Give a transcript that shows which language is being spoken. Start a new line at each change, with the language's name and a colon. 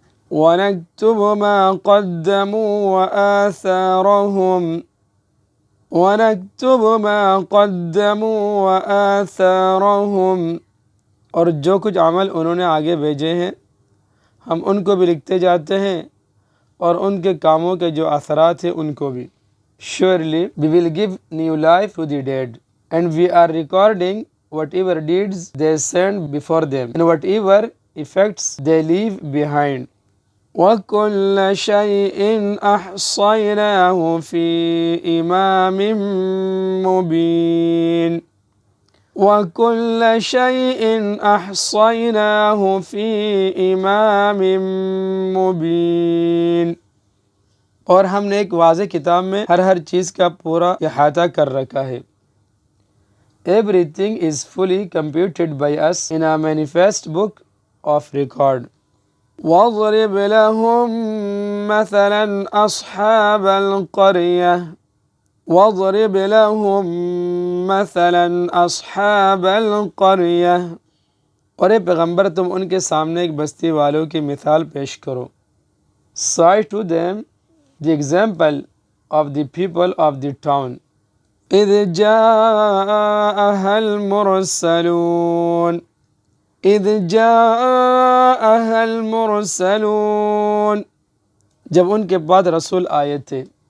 Arabic: وَنَكْتُبُ مَا قَدَّمُوا وَآثَارَهُمْ
Urdu: وَنَكْتُبُ مَا قَدَّمُوا وَآثَارَهُمْ اور جو کچھ عمل انہوں نے آگے بھیجے ہیں ہم ان کو بھی لکھتے جاتے ہیں اور ان کے کاموں کے جو اثرات ہیں ان کو بھی.
English: Surely we will give new life to the dead and we are recording whatever deeds they send before them and whatever effects they leave behind.
Arabic: وَكُلَّ شَيْءٍ أَحْصَيْنَاهُ فِي إِمَامٍ مُبِينٍ
Urdu: وَكُلَّ شَيْءٍ أَحْصَيْنَاهُ فِي إِمَامٍ مُبِينٍ اور ہم نے ایک واضح کتاب میں ہر چیز کا پورا احاطہ کر رکھا ہے.
English: Everything is fully computed by us in a manifest book of record.
Arabic: وَاضْرِبْ لَهُمْ مَثَلًا أَصْحَابَ الْقَرْيَةِ
Urdu: وَاضْرِبْ لَهُمْ مَثَلًا أَصْحَابَ الْقَرْيَةِ اور اے پیغمبر تم ان کے سامنے ایک بستی والوں کی مثال پیش کرو.
English: Cite to them the example of the people of the town.
Arabic: إِذْ جَاءَهَا الْمُرْسَلُونَ إِذْ جَاءَهَا الْمُرْسَلُونَ
Urdu: جب ان کے بعد رسول آئے تھے.